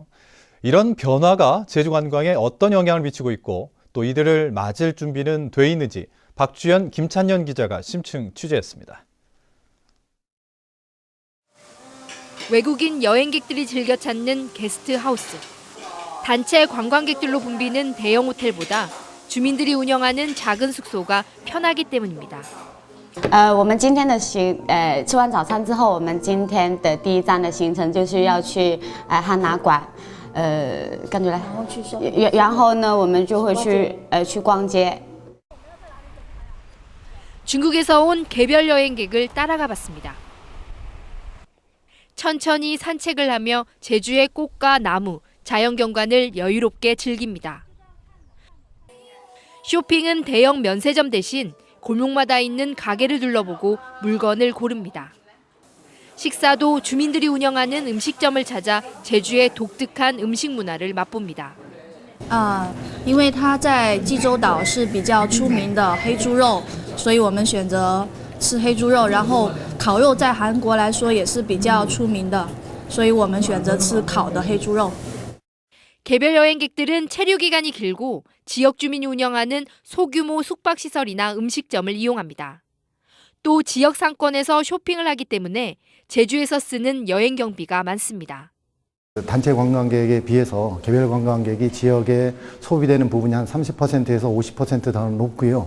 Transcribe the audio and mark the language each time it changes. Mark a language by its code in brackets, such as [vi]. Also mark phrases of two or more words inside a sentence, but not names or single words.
[ko] 이런 변화가 제주 관광에 어떤 영향을 미치고 있고 또 이들을 맞을 준비는 돼 있는지 박주연, 김찬년 기자가 심층 취재했습니다. 외국인 여행객들이 즐겨 찾는 게스트하우스. 단체 관광객들로 붐비는 대형 호텔보다 주민들이 운영하는 작은 숙소가 편하기 때문입니다. [zh] 我们今天的吃完早餐之后，我们今天的第一站的行程就是要去汉拿馆，跟着来，然后呢，我们就会去逛街。 [ko] 중국에서 온 개별 여행객을 따라가 봤습니다. 천천히 산책을 하며 제주의 꽃과 나무, 자연경관을 여유롭게 즐깁니다. 쇼핑은 대형 면세점 대신 골목마다 있는 가게를 둘러보고 물건을 고릅니다. 식사도 주민들이 운영하는 음식점을 찾아 제주의 독특한 음식 문화를 맛봅니다. [zh] 因为它在济州岛是比较出名的黑猪肉，所以我们选择吃黑猪肉。然后烤肉在韩国来说也是比较出名的，所以我们选择吃烤的黑猪肉。 [ko] 개별 여행객들은 체류 기간이 길고 지역 주민이 운영하는 소규모 숙박시설이나 음식점을 이용합니다. 또 지역 상권에서 쇼핑을 하기 때문에 제주에서 쓰는 여행 경비가 많습니다. 단체 관광객에 비해서 개별 관광객이 지역에 소비되는 부분이 한 30%에서 50% 더 높고요.